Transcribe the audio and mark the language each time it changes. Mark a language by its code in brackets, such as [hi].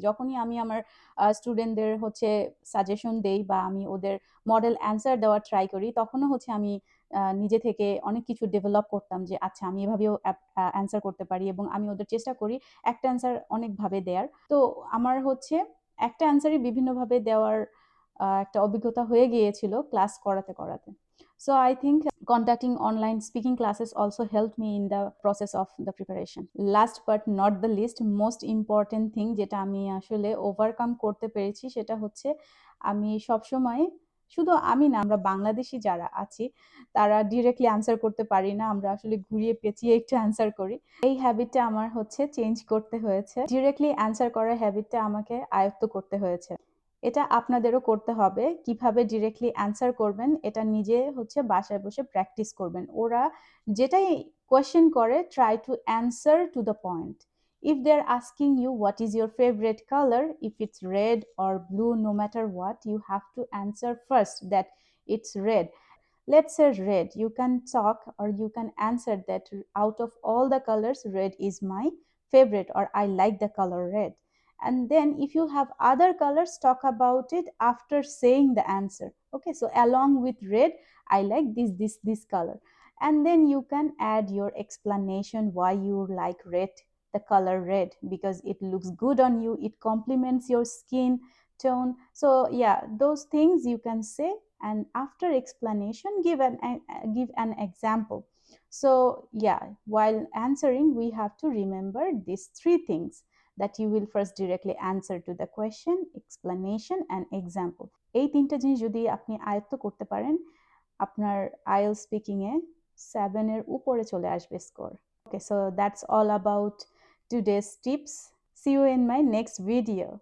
[bn] যখনই আমি আমার স্টুডেন্টদের হচ্ছে সাজেশন দেই বা আমি ওদের মডেল অ্যান্সার দেওয়ার ট্রাই করি, তখনও হচ্ছে আমি নিজে থেকে অনেক কিছু ডেভেলপ করতাম, যে আচ্ছা আমি এভাবেও অ্যান্সার করতে পারি, এবং আমি ওদের চেষ্টা করি একটা অ্যান্সার অনেকভাবে দেওয়ার। তো আমার হচ্ছে একটা অ্যান্সারই বিভিন্নভাবে দেওয়ার একটা অভিজ্ঞতা হয়ে গিয়েছিল ক্লাস করাতে করাতে। [en] So I think Conducting online speaking classes also helped me in the process of the preparation. Last but not the least, most important thing [bn] যেটা আমি আসলে ওভারকাম করতে পেরেছি সেটা হচ্ছে আমি সবসময়, শুধু আমি না, আমরা বাংলাদেশি যারা আছি তারা ডিরেক্টলি অ্যান্সার করতে পারি না, আমরা আসলে ঘুরিয়ে পেঁচিয়ে একটু অ্যান্সার করি। এই হ্যাবিটটা আমার হচ্ছে চেঞ্জ করতে হয়েছে, ডিরেক্টলি অ্যান্সার করার হ্যাবিটটা আমাকে আয়ত্ত করতে হয়েছে। এটা আপনাদেরও করতে হবে। কিভাবে ডিরেক্টলি অ্যান্সার করবেন এটা নিজে হচ্ছে বাসায় বসে প্র্যাকটিস করবেন। ওরা যেটাই কোয়েশ্চেন করে, [en] Try to answer to the point. If they're asking you what is your favorite color, if it's red or blue, no matter what, you have to answer first that it's red. Let's say red, you can talk or you can answer that out of all the colors, red is my favorite, or I like the color red. And then if you have other colors, talk about it after saying the answer. Okay, so along with red, I like this color. And then you can add your explanation why you like red, the color red, because it looks good on you, it complements your skin tone. So yeah, those things you can say, and after explanation give an example. So yeah, while answering we have to remember these three things, that you will first directly answer to the question, explanation and example. [bn] এই তিনটা জিনিস যদি আপনি আয়ত্ত করতে পারেন, আপনার IELTS speaking এ 7 এর উপরে চলে আসবে score. [en] Okay, so that's all about today's tips. See you in my next video.